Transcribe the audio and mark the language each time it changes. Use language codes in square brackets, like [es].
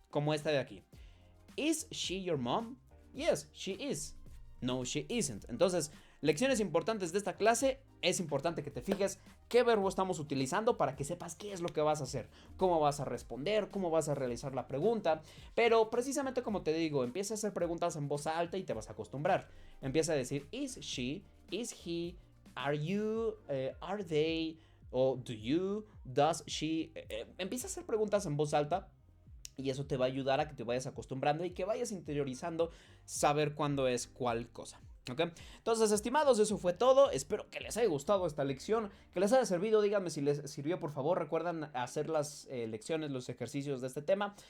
[es] Como esta de aquí. [en] ¿Is she your mom? Yes, she is. No, she isn't. [es] Entonces, lecciones importantes de esta clase. Es importante que te fijes qué verbo estamos utilizando para que sepas qué es lo que vas a hacer, cómo vas a responder, cómo vas a realizar la pregunta. Pero precisamente como te digo, empieza a hacer preguntas en voz alta y te vas a acostumbrar. Empieza a decir, [en] is she, is he, are you, are they, o do you, does she. [es] Empieza a hacer preguntas en voz alta. Y eso te va a ayudar a que te vayas acostumbrando y que vayas interiorizando saber cuándo es cuál cosa. ¿Ok? Entonces, estimados, eso fue todo. Espero que les haya gustado esta lección, que les haya servido. Díganme si les sirvió, por favor. Recuerden hacer las lecciones, los ejercicios de este tema.